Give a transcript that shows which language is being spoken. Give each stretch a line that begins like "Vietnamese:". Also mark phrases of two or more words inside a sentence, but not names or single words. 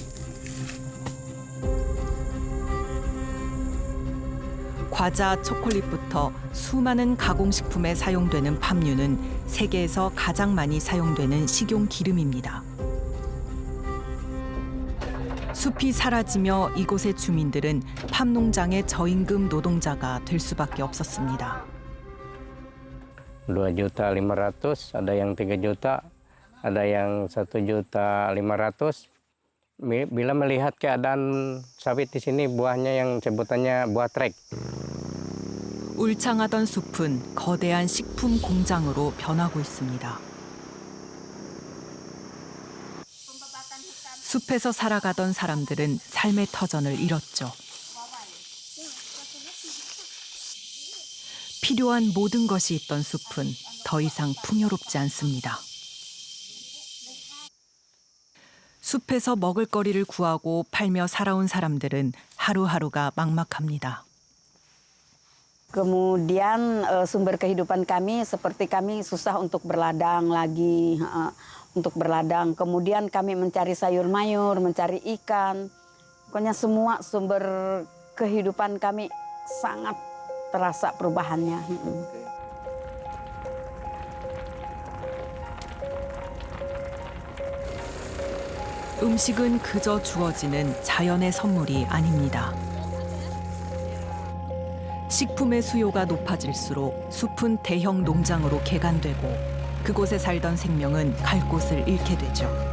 Korean: 과자, 초콜릿부터 수많은 가공식품에 사용되는 팜유는 세계에서 가장 많이 사용되는 식용 기름입니다. 숲이 사라지며 이곳의 주민들은 팜 농장의 저임금 노동자가 될 수밖에 없었습니다.
Indonesian: 2.500.000, ada yang 3 juta, ada yang 1.500.000. Bila melihat keadaan sawit di sini, buahnya yang sebutannya buah trek.
Korean: 울창하던 숲은 거대한 식품 공장으로 변하고 있습니다. 숲에서 살아가던 사람들은 삶의 터전을 잃었죠. 필요한 모든 것이 있던 숲은 더 이상 풍요롭지 않습니다. 숲에서 먹을거리를 구하고 팔며 살아온 사람들은 하루하루가 막막합니다.
Indonesian: Kemudian sumber kehidupan kami seperti kami susah untuk berladang lagi, untuk berladang. Kemudian kami mencari sayur mayur, mencari ikan. Pokoknya semua sumber kehidupan kami sangat terasa perubahannya.
Korean: 음식은 그저 주어지는 자연의 선물이 아닙니다. 식품의 수요가 높아질수록 숲은 대형 농장으로 개간되고 그곳에 살던 생명은 갈 곳을 잃게 되죠.